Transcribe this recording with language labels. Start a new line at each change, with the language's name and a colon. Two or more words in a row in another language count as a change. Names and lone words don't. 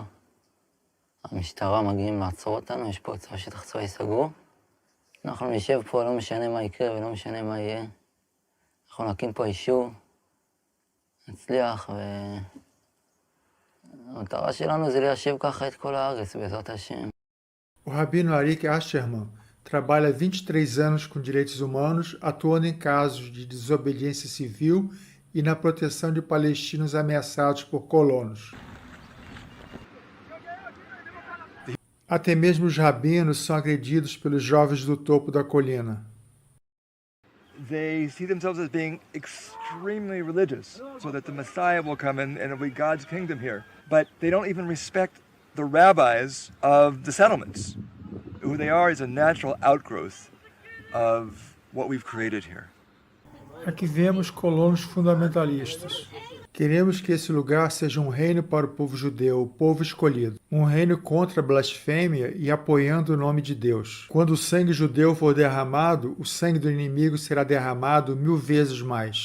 Hebrew: המשטרה מגיעים לעצור אותנו, יש פה שטח צבאי סגור. אנחנו נשב פה, לא משנה מה יקרה ולא משנה מה יהיה. אנחנו נקים פה יישוב, נצליח, והמטרה שלנו זה ליישב ככה את כל הארץ, בעזרת השם.
Portuguese: O rabino Arik Asherman trabalha há 23 anos com direitos humanos, atuando em casos de desobediência civil e na proteção de palestinos ameaçados por colonos. Até mesmo os rabinos são agredidos pelos jovens do topo da colina.
English: They see themselves as being extremely religious, so that the Messiah will come and it'll be God's kingdom here. But they don't even respect the rabbis of the settlements. Who they are is a natural outgrowth of what we've created here.
Portuguese: Aqui vemos colonos fundamentalistas. Queremos que esse lugar seja um reino para o povo judeu, o povo escolhido. Um reino contra a blasfêmia e apoiando o nome de Deus. Quando o sangue judeu for derramado, o sangue do inimigo será derramado 1000 vezes mais.